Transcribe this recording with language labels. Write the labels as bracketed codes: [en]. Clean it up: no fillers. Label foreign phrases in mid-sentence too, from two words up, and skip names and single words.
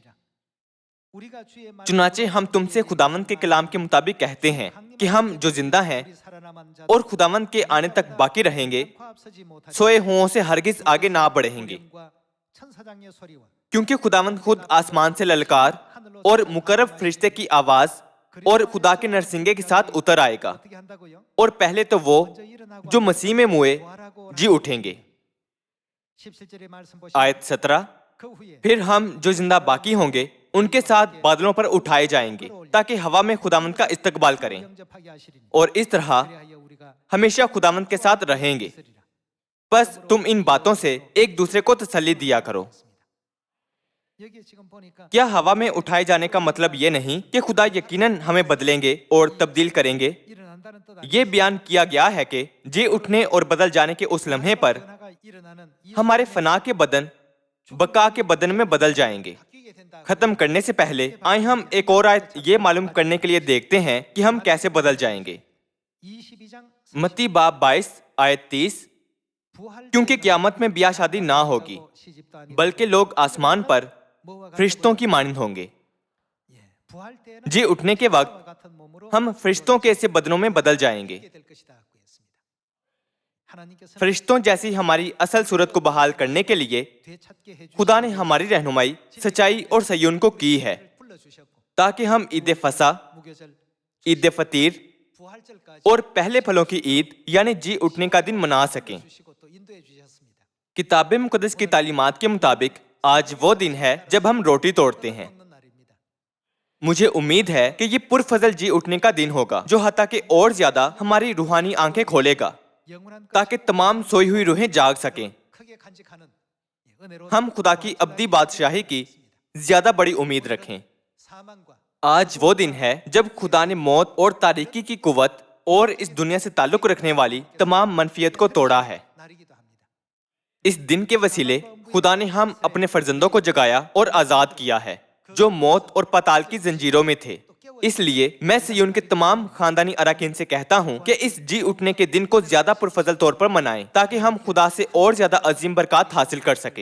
[ur] چنانچہ ہم تم سے خداوند کے کلام کے مطابق کہتے ہیں کہ ہم جو زندہ ہیں اور خداوند کے آنے تک باقی رہیں گے، سوئے ہوؤں سے ہرگز آگے نہ بڑھیں گے. کیونکہ خداوند خود آسمان سے للکار اور مقرب فرشتے کی آواز اور خدا کے نرسنگے کے ساتھ اتر آئے گا, [ko] 어떻게 한다고요? [ur] اور پہلے تو وہ [ko] 먼저 일어나고 [ur] جو مسیح میں موئے [ko] 부활하고 [ur] جی اٹھیں گے. [ko] 17절의 말씀 보시면 [ur] آیت 17, [ko] 그 후에 [ur] پھر ہم جو زندہ باقی ہوں گے ان کے ساتھ بادلوں پر اٹھائے جائیں گے تاکہ ہوا میں خداوند کا استقبال کریں, [ko] 영접하게 하시리니 [ur] اور اس طرح [ko] 그리하여 우리가 [ur] ہمیشہ خداوند کے ساتھ رہیں گے. [ko] 있으리라. [ur] بس تم ان باتوں سے ایک دوسرے کو تسلی دیا کرو. [ko] 여기 지금 보니까 [ur] کیا ہوا میں اٹھائے جانے کا مطلب یہ نہیں کہ خدا یقیناً ہمیں بدلیں گے اور تبدیل کریں گے? [ko] 일어난다는 뜻 [ur] یہ بیان کیا گیا ہے کہ جی اٹھنے اور بدل جانے کے اس لمحے پر [ko] 변화가 일어나는 이 [ur] ہمارے فنا کے بدن بقا کے بدن میں بدل جائیں گے. [ko] 바뀌게 된다. [ur] ختم کرنے سے پہلے آئے ہم ایک اور آیت یہ معلوم کرنے کے لیے دیکھتے ہیں کہ ہم کیسے بدل جائیں گے. [ko] 22장 [ur] متی باب 22 آیت 30, [ko] 부활 [ur] کیونکہ قیامت میں بیاہ شادی نہ ہوگی, [ko] 시집도 아니고 [ur] بلکہ لوگ آسمان پر [ko] 뭐와 같은 [ur] فرشتوں کی مانند ہوں گے. [ko] 예, 부활 때는 [ur] جی اٹھنے کے وقت [ko] 부활과 같은 몸으로 [ur] ہم فرشتوں کے ایسے بدنوں میں بدل جائیں گے. [ko] 있게 될 것이다 고 했습니다. 하나님께서는 [ur] فرشتوں جیسی ہماری اصل صورت کو بحال کرنے کے لیے [ko] 되찾게 해 [ur] خدا نے ہماری رہنمائی سچائی اور صیون کو کی ہے, [ko] 불러 주셨고 [ur] تاکہ ہم عید فسح, [ko] 무교절 [ur] عید فطیر [ko] 부활절까지 [ur] اور پہلے پھلوں کی عید یعنی جی اٹھنے کا دن منا سکیں. [ko] 주시고 또 인도해 주셨습니다. [ur] کتاب مقدس کی تعلیمات کے مطابق آج وہ دن ہے جب ہم روٹی توڑتے ہیں. [ko] 먹는 날입니다. [ur] مجھے امید ہے کہ یہ پرفضل جی اٹھنے کا دن ہوگا جو حتیٰ کہ اور زیادہ ہماری روحانی آنکھیں کھولے گا [ko] 영원한 [ur] تاکہ تمام سوئی ہوئی روحیں جاگ سکیں. [ko] 크게 간직하는 은혜로운 [ur] ہم خدا کی ابدی بادشاہی کی زیادہ بڑی امید رکھیں. [ko] 사망과 [ur] آج وہ دن ہے جب خدا نے موت اور تاریکی کی قوت اور اس دنیا سے تعلق رکھنے والی تمام منفیت کو توڑا ہے. [ko] 날이기도 합니다. [ur] اس دن کے وسیلے خدا نے ہم اپنے فرزندوں کو جگایا اور آزاد کیا ہے جو موت اور پاتال کی زنجیروں میں تھے. اس لیے میں صیون کے تمام خاندانی ارکان سے کہتا ہوں کہ اس جی اٹھنے کے دن کو زیادہ پرفضل طور پر منائیں تاکہ ہم خدا سے اور زیادہ عظیم برکت حاصل کر سکیں.